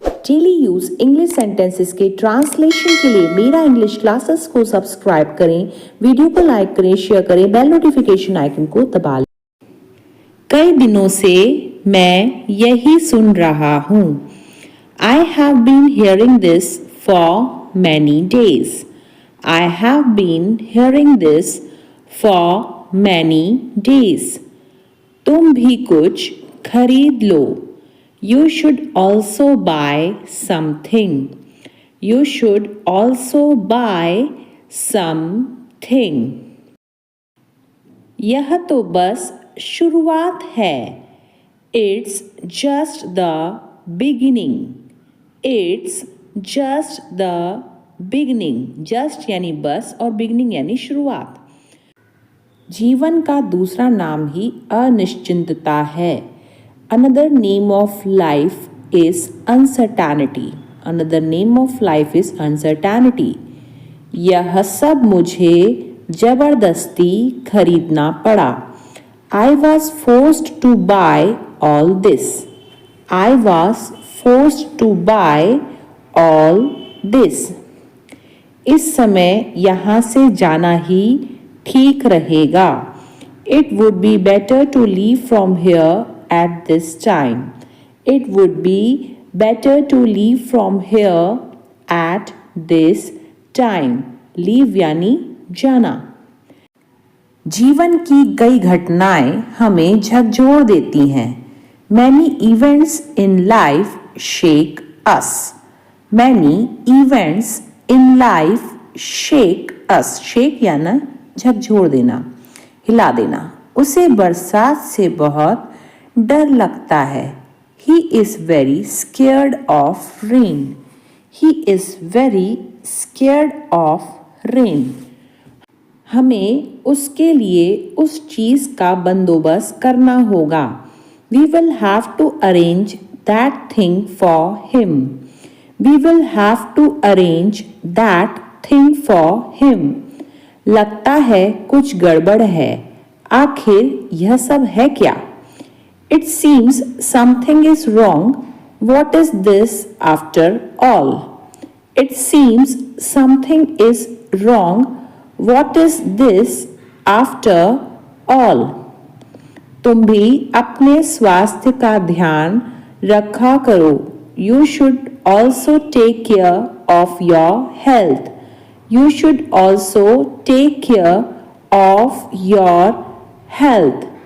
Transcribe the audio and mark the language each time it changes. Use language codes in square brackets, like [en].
[hi] Daily use English sentences के translation के लिए मेरा इंग्लिश क्लासेस को सब्सक्राइब करें, वीडियो को लाइक करें, शेयर करें, बेल नोटिफिकेशन आइकन को दबा लें। कई दिनों से मैं यही सुन रहा हूँ। [en] I have been hearing this for many days. I have been hearing this for many days. [hi] तुम भी कुछ खरीद लो। [en] You should also buy something. You should also buy something. [hi] यह तो बस शुरुआत है। [en] It's just the beginning. It's just the beginning. [hi] Just यानी बस और beginning यानी शुरुआत। जीवन का दूसरा नाम ही अनिश्चितता है। [en] Another name of life is uncertainty. Another name of life is uncertainty. [hi] यह सब मुझे जबरदस्ती खरीदना पड़ा। [en] I was forced to buy all this. I was forced to buy all this. [hi] इस समय यहाँ से जाना ही ठीक रहेगा। [en] It would be better to leave from here at this time. It would be better to leave from here at this time. [hi] Leave यानी जाना। जीवन की कई घटनाएं हमें झकझोर देती हैं। [en] Many events in life shake us. Many events in life shake us. [hi] Shake यानी झकझोर देना, हिला देना। उसे बरसात से बहुत डर लगता है। [en] He is very scared of rain. He is very scared of rain. [hi] हमें उसके लिए उस चीज़ का बंदोबस्त करना होगा। [en] We will have to arrange that thing for him. We will have to arrange that thing for him. [hi] लगता है कुछ गड़बड़ है। आखिर यह सब है क्या? [en] It seems something is wrong. What is this after all? It seems something is wrong. What is this after all? [hi] तुम भी अपने स्वास्थ्य का ध्यान रखा करो। [en] You should also take care of your health. You should also take care of your health.